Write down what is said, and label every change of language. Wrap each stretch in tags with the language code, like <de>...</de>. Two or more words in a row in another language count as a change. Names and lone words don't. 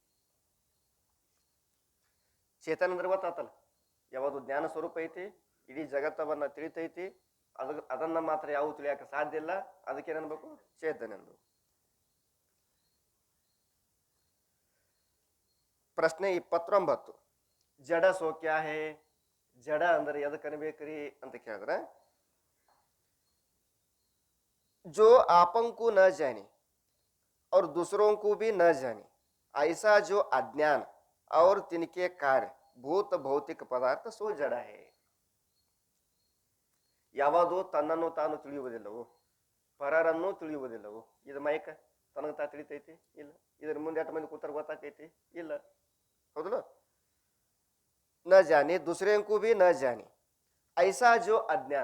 <kn>ಚೇತನ ಅಂದ್ರೆ ಗೊತ್ತಾತಲ್ಲ, ಯಾವುದು ಜ್ಞಾನ ಸ್ವರೂಪ ಐತಿ, ಇಡೀ ಜಗತ್ತವನ್ನ ತಿಳಿತೈತಿ, ಅದನ್ನ ಮಾತ್ರ ಯಾವ ತಿಳಿಯಾಕ ಸಾಧ್ಯ ಇಲ್ಲ. ಅದಕ್ಕೇನ್ ಅನ್ಬೇಕು? ಚೇತನ ಎಂದು. ಪ್ರಶ್ನೆ 29.</kn> <hi>जड़ सो क्या है?</hi> <kn>ಜಡ ಅಂದ್ರೆ ಎದಕ್ಕೆ ಅನ್ಬೇಕ್ರಿ ಅಂತ ಕೇಳಿದ್ರೆ,</kn> <hi>जो आपन को न जाने और दूसरों को भी न जाने, ऐसा जो अज्ञान और तिनके कार्य भूत भौतिक पदार्थ सो जड़ है.</hi> <kn>ಯಾವುದು ತನ್ನನ್ನು ತಾನು ತಿಳಿಯುವುದಿಲ್ಲವೋ, ಪರರನ್ನು ತಿಳಿಯುವುದಿಲ್ಲವೋ. ಇದು ಮೈಕ ತನಗೆ ತಾ ತಿಳಿತೈತಿ? ಇಲ್ಲ. ಇದ್ರ ಮುಂದೆ ಎಷ್ಟು ಮಂದಿ ಕೂತಾರ ಗೊತ್ತಾಕೈತಿ? ಇಲ್ಲ.</kn> <hi>ಹೌದಲ್ಲ? न जाने दूसरोंको भी न जाने ऐसा जो अज्ञान.</hi>